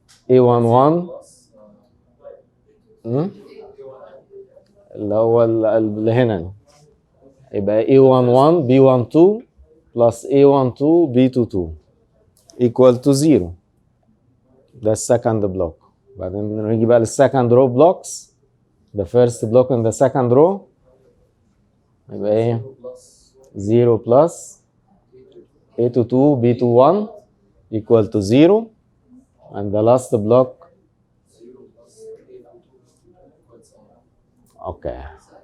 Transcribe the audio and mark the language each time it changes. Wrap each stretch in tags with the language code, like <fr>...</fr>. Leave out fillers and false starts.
<ar>A11 اللي هو اللي هنا يبقى A11 B12 plus A12 B22</ar> <en>equal to 0. That's second block.</en> <ar>بعدين نيجي بقى للsecond row blocks.</ar> <en>The first block in the second row</en> <ar>يبقى ايه</ar> <en>0 plus A22 B21 equal to 0, and the last block okay.</en>